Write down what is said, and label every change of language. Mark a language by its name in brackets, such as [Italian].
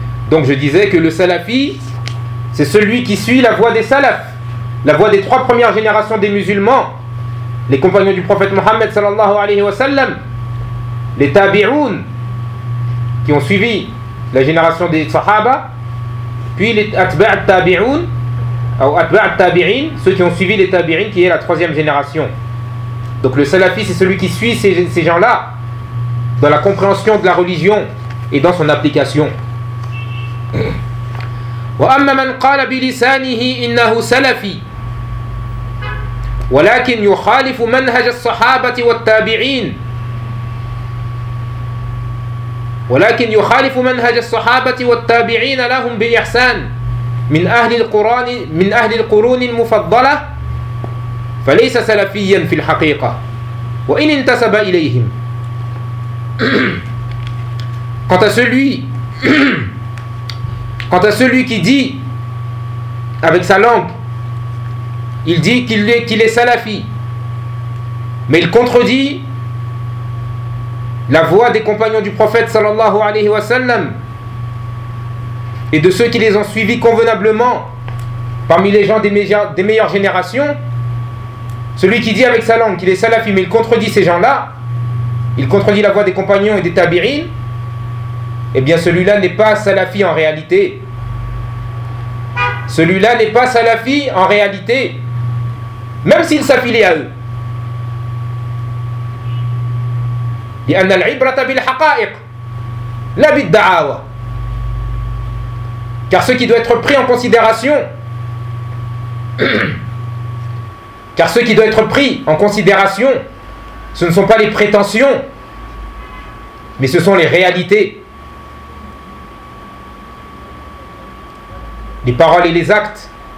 [French] Donc je disais que le salafi, c'est celui qui suit la voie des salafs, la voie des trois premières générations des musulmans, les compagnons du prophète Mohammed [Arabic] sallallahu alayhi wa sallam, [French] les tabi'un qui ont suivi la génération des sahaba, puis les atba'at tabi'un ou atba'at tabi'in, ceux qui ont suivi les tabi'in qui est la troisième génération. Donc le salafi c'est celui qui suit ces gens-là dans la compréhension de la religion et dans son application. [Arabic] وأما من قال بلسانه إنه سلفي ولكن يخالف منهج الصحابة والتابعين ولكن يخالف منهج الصحابة والتابعين لهم بإحسان من أهل القرون من أهل القرون المفضلة فليس سلفيا في الحقيقة وإن انتسب إليهم. [French] Quant à celui Quant à celui qui dit avec sa langue, il dit qu'il est salafi, mais il contredit la voix des compagnons du prophète [Arabic] sallallahu alayhi wa sallam [French] et de ceux qui les ont suivis convenablement parmi les gens des meilleures générations. Celui qui dit avec sa langue qu'il est salafi, mais il contredit ces gens-là, il contredit la voix des compagnons et des tabirin, eh bien celui-là n'est pas salafi en réalité. Celui-là n'est pas salafi en réalité, même s'il s'affilie à eux. [Arabic] لأن العبرة بالحقائق لا بالدعاوى. [French] Car ce qui doit être pris en considération, car ce qui doit être pris en considération, ce ne sont pas les prétentions, mais ce sont les réalités, les paroles et les actes.